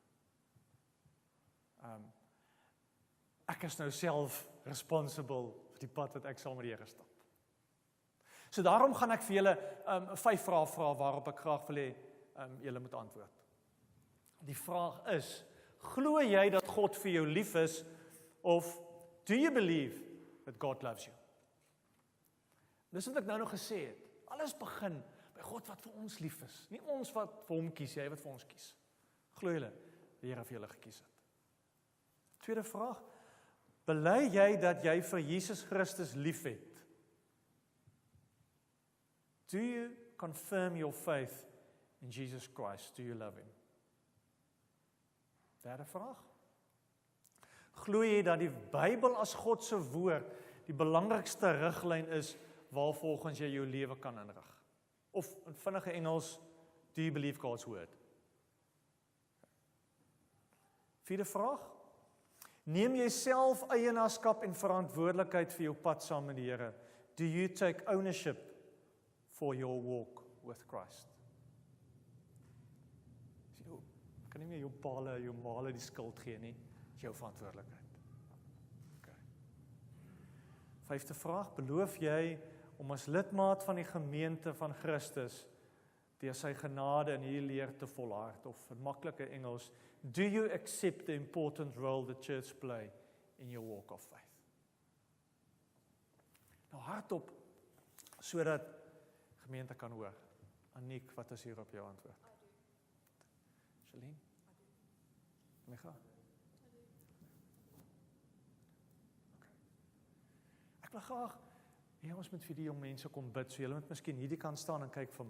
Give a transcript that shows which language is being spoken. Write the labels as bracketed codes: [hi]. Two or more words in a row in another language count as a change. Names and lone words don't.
[af] Ek is nou self responsible vir die pad wat ek saam met die Here stap. So daarom gaan ek vir julle 5 vrae vra waarop ek graag wil hê julle moet antwoord. Die vraag is, glo jy dat God vir jou lief is, [en] of do you believe that God loves you? [af] Dis wat ek nou nog gesê het. Alles begin by God wat vir ons lief is. Nie ons wat vir hom kies, hy wat vir ons kies. Glo julle, die Here vir julle gekies het. Tweede vraag, bely jy dat jy vir Jesus Christus lief het? [en] Do you confirm your faith in Jesus Christ? Do you love him? [af] Derde vraag. Glo jy dat die Bybel as God se woord die belangrikste riglyn is waarvolgens jy jou lewe kan inrig? Of in vinnige Engels, [en] do you believe God's word? [af] Vierde vraag. Neem jy self eienaarskap en verantwoordelikheid vir jou pad saam met die Here? [en] Do you take ownership for your walk with Christ? [af] Kan nie meer jou male die skuld gee nie, is jou verantwoordelikheid. Okay. Vyfde vraag, beloof jy om as lidmaat van die gemeente van Christus deur sy genade in hierdie leer te volhard, of in maklike Engels, [en] do you accept the important role the church play in your walk of faith? [af] Nou hardop, sodat gemeente kan hoor. Aniek, wat is hier op jou antwoord? Shalien? Micha? Okay. Ek wil graag, ons moet vir die jong mense kom bid, so julle moet miskien hierdie kant staan en kyk vir my.